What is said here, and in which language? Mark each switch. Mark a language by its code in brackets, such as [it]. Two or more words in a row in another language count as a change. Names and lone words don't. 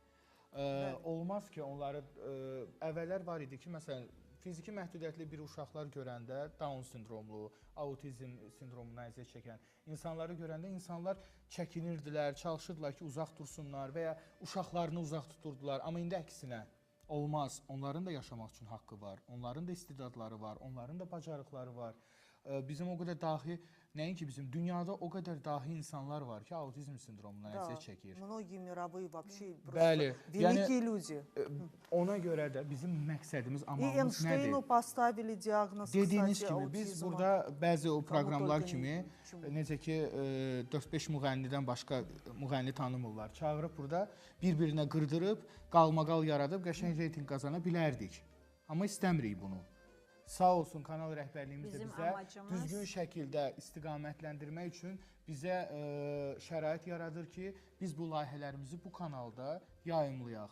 [az] Olmaz ki, onları əvvəllər var idi ki, məsələn, fiziki məhdudiyyətli bir uşaqlar görəndə Down sindromlu, autizm sindromuna əziyyət çəkən insanları görəndə insanlar çəkinirdilər, çalışırdılar ki, uzaq dursunlar və ya uşaqlarını uzaq tuturdular. Amma indi əksinə olmaz. Onların da yaşamaq üçün haqqı var, onların da istedadları var, onların da bacarıqları var. Bizim o qədər dahi, nəinki bizim, dünyada o qədər dahi insanlar var ki, autizm sindromundan əziyyət çəkir. [ru] Многие мировые вообще [az] Bəli, [ru] великие люди. [az] Ona görə də bizim məqsədimiz, amalımız nədir? [ru] Эйнштейну поставили диагноз, [az] Dediyiniz kimi, biz burada bəzi o proqramlar kimi, necə ki, 4-5 müğənnidən başqa müğənni tanımırlar. Çağırıb burada bir-birinə qırdırıb, qalmaqal yaradıb, qəşəng reyting qazana bilərdik. Amma istəmirik bunu. Sağ olsun kanal rəhbərliyimiz də bizə düzgün şəkildə istiqamətləndirmək üçün bizə şərait yaradır ki, biz bu layihələrimizi bu kanalda yayımlayaq.